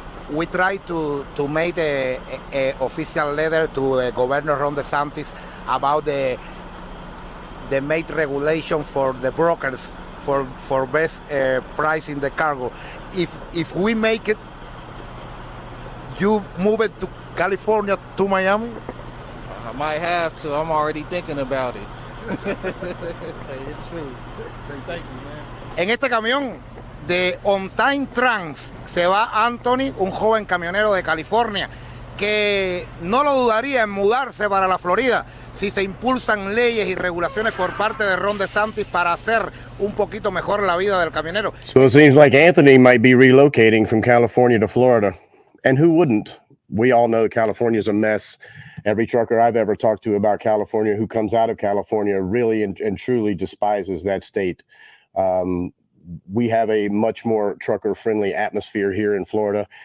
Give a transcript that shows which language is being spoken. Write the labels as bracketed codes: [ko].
[en] We try to make a official letter to Governor Ron DeSantis about the made regulation for the brokers for best price in the cargo. If we make it, you move it to California, to Miami? I might have to. I'm already thinking about it. Tell you the truth. Thank you, man. [es] En este camión de On Time Trans se va Anthony, un joven camionero de California que no lo dudaría en mudarse para la Florida si se impulsan leyes y regulaciones por parte de Ron DeSantis para hacer un poquito mejor la vida del camionero. [en] So it seems like Anthony might be relocating from California to Florida. And who wouldn't? We all know California is a mess. Every trucker I've ever talked to about California who comes out of California really and truly despises that state. We have a much more trucker-friendly atmosphere here in Florida.